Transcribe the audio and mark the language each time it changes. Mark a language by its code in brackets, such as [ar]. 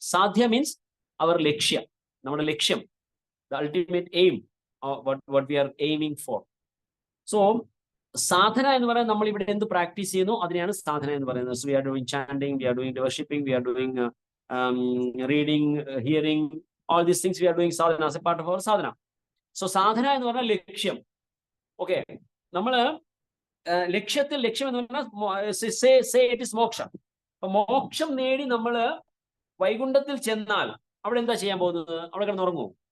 [en] സാധ്യ means our [ml] ലക്ഷ്യം, നമ്മുടെ ലക്ഷ്യം, [en] The ultimate aim, what we are aiming for. [ml] So സാധന എന്ന് പറയുന്നത് നമ്മൾ ഇവിടെ എന്ത് പ്രാക്ടീസ് ചെയ്യുന്നു അതിനെയാണ് സാധന എന്ന് പറയുന്നത്. [en] So we are doing chanting, we are doing worshipping, we are doing reading, hearing, all these things we are doing sadhana as a part of our sadhana. [ml] So സാധന എന്ന് പറഞ്ഞാൽ ലക്ഷ്യം. ഓക്കെ, നമ്മള് ലക്ഷ്യം എന്ന് പറഞ്ഞാൽ [en] say it is [ml] മോക്ഷ. അപ്പൊ മോക്ഷം നേടി നമ്മള് വൈകുണ്ഠത്തിൽ ചെന്നാൽ അവിടെ എന്താ ചെയ്യാൻ പോകുന്നത്? അവിടെ കിടന്നുറങ്ങുമോ?